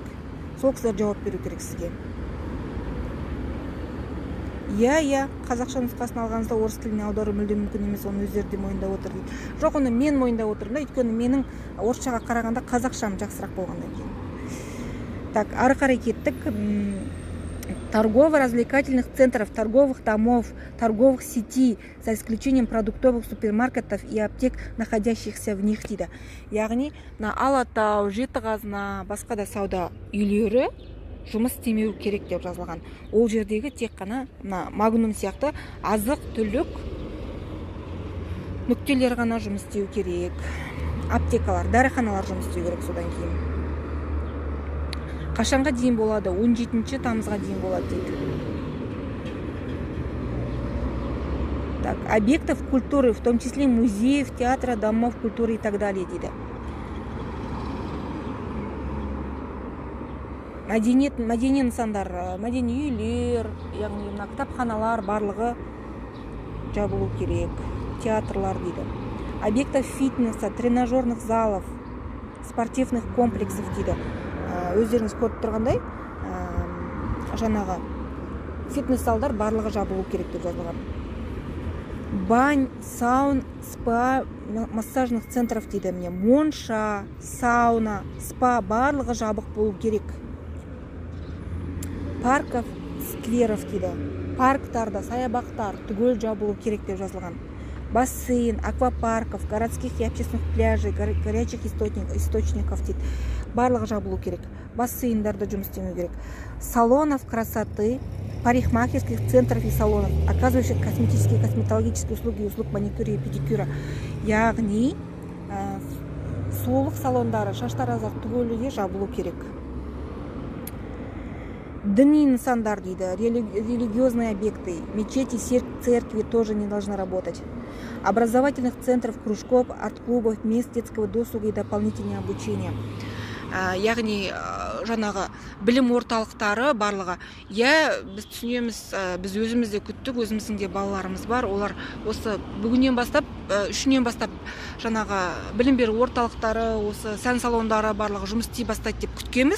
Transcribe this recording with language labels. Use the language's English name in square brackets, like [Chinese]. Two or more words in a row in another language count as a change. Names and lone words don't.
[Kazakh] Сол кісілер жауап беру керек сізге. Иә, қазақша нұсқасын алғаныңызда орыс тіліне аудару мүлдем мүмкін емес, оны өздері де мойындап отыр дейді. Жоқ, оны мен мойындап отырмын, өйткені менің орысшаға қарағанда қазақшам жақсырақ болғаннан кейін. Так, ары қарай кеттік. [Russian] Торгово-развлекательных центров, торговых домов, торговых сетей, за исключением продуктовых супермаркетов и аптек, находящихся в них дейді. [Kazakh] Яғни, Алатау, Жетіғазына, басқа да сауда үйлері жұмыс істемеу керек деп жазылған. Ол жердегі тек қана Магнум сияқты азық-түлік нүктелер ғана жұмыс істеу керек. Аптекалар, дәріханалар жұмыс істеу керек содан кейін. Қашанға дейін болады? 17 тамызға дейін болады дейді. [Russian] Так, объектов культуры, в том числе музеев, театра, домов культуры и так далее дейді. [Kazakh] Мәдени нысандар, мәдени үйлер, яғни кітапханалар барлығы жабылу керек. Театрлар дейді. [Russian] Объектов фитнеса, тренажерных залов, спортивных комплексов дейді. [Kazakh] Өздеріңіз көріп тұрғандай, жаңағы фитнес залдар барлығы жабылу керек деп жазылған. [Russian] Бань, саун, спа, массажных центров дейді. [Kazakh] Монша, сауна, спа барлығы жабық болу керек. [Russian] Парков, скверов дейді. [Kazakh] Парктарда, саябақтар түгел жабылу керек деп жазылған. [Russian] Бассейн, аквапарков, городских и общественных пляжей, горячих источников дейді. [Kazakh] Барлығы жабылу керек. Бассейндарда жұмыс істемеу керек. [Russian] Салонов красоты, парикмахерских центров и салонов, оказывающих косметические и косметологические услуги, услуг маникюра и педикюра. [Kazakh] Яғни, сұлулық салондары, шаштараздар түгеліге жабылу керек. Діни нысандар дейді, [Russian] религиозные объекты, мечети, церкви тоже не должны работать. Образовательных центров, кружков, арт-клубов, мест детского досуга и дополнительного обучения. [Kazakh] Яғни, жаңағы білім орталықтары барлығы. Біз түсінеміз, біз өзімізде күттік, өзіміздің де балаларымыз бар. Олар осы бүгіннен бастап, үшінен бастап жаңағы білім беру орталықтары, осы сән салондары барлығы жұмыс істей бастайды деп күткенбіз.